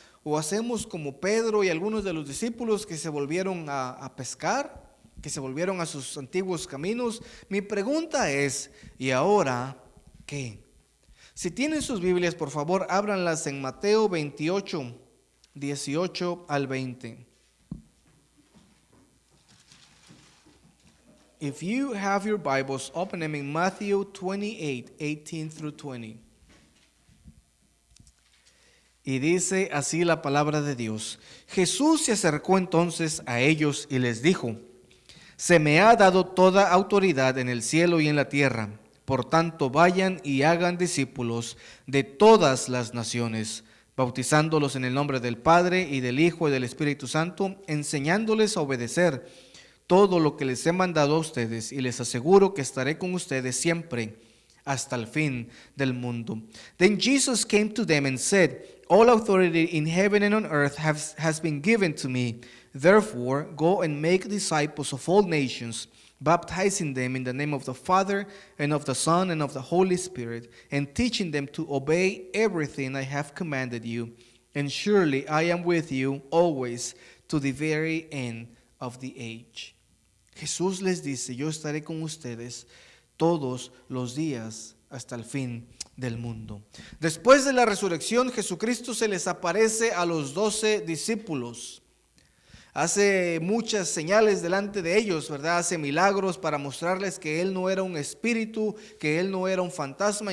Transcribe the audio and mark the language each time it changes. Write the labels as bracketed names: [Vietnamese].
[Spanish] ¿O hacemos como Pedro y algunos de los discípulos que se volvieron a pescar, que se volvieron a sus antiguos caminos? Mi pregunta es, ¿y ahora qué? Si tienen sus Biblias, por favor, ábranlas en Mateo 28, 18 al 20. [English] If you have your Bibles, open them in Matthew 28, 18 through 20. [Spanish] Y dice así la palabra de Dios. Jesús se acercó entonces a ellos y les dijo, se me ha dado toda autoridad en el cielo y en la tierra. Por tanto, vayan y hagan discípulos de todas las naciones, bautizándolos en el nombre del Padre y del Hijo y del Espíritu Santo, enseñándoles a obedecer todo lo que les he mandado a ustedes, y les aseguro que estaré con ustedes siempre hasta el fin del mundo. [English] Then Jesus came to them and said, all authority in heaven and on earth has been given to me. Therefore, go and make disciples of all nations, baptizing them in the name of the Father and of the Son and of the Holy Spirit, and teaching them to obey everything I have commanded you. And surely I am with you always to the very end of the age. [Spanish] Jesús les dice, yo estaré con ustedes todos los días hasta el fin del mundo. Después de la resurrección, Jesucristo se les aparece a los 12 discípulos. Hace muchas señales delante de ellos, ¿verdad? Hace milagros para mostrarles que Él no era un espíritu, que Él no era un fantasma.